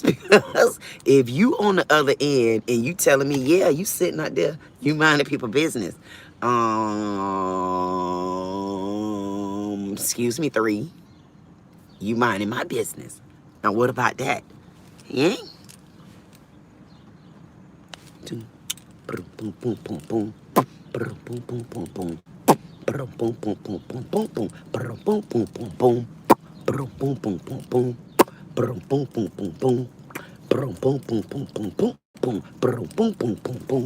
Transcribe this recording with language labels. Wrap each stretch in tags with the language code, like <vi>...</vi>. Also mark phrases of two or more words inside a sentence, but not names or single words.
<en>Because if you on the other end and you telling me, yeah, you sitting out there, you minding people business. Excuse me, 3. You minding my business. Now what about that? Yeah? Boom, boom, boom, boom, boom, boom, boom, boom, boom, boom. Boom, boom, boom, boom, boom, boom, boom, boom, boom, boom, boom, boom. Boom, boom, boom, boom, boom. Boom, boom, boom, boom, boom. Boom, boom, boom, boom, boom, boom. Boom, boom, boom, boom, boom, boom.</en>